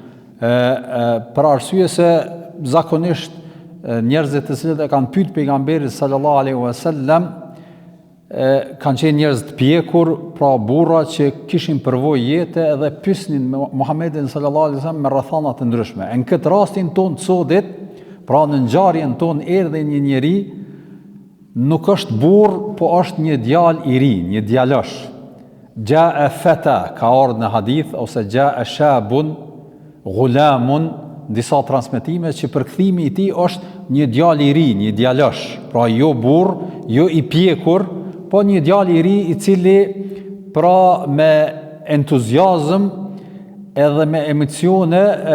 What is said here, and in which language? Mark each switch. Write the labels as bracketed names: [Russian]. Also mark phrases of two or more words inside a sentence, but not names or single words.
[Albanian] Për arsye se zakonisht njerëzit të cilët e kanë pyet pejgamberin [Arabic] صلى الله عليه وسلم [Albanian] kanë qenë njerëz të pjekur, pra burra që kishin përvojë jete edhe pyesnin Muhammedin [Arabic] صلى الله عليه وسلم [Albanian] me rrethana të ndryshme. Në këtë rastin ton të sodit, pra në ngjarjen ton erdhi një njeri, nuk është burr, po është një djalë i ri, një djalosh. [Arabic] جاء فتى, [Albanian] ka ardhur në hadith, ose [Arabic] جاء شاب غلام, [Albanian] disa transmetime që përkthimi i tij është një djalë i ri, një djalosh, pra jo burr, jo i pjekur, po një djalë i ri i cili pra me entuziazëm edhe me emocione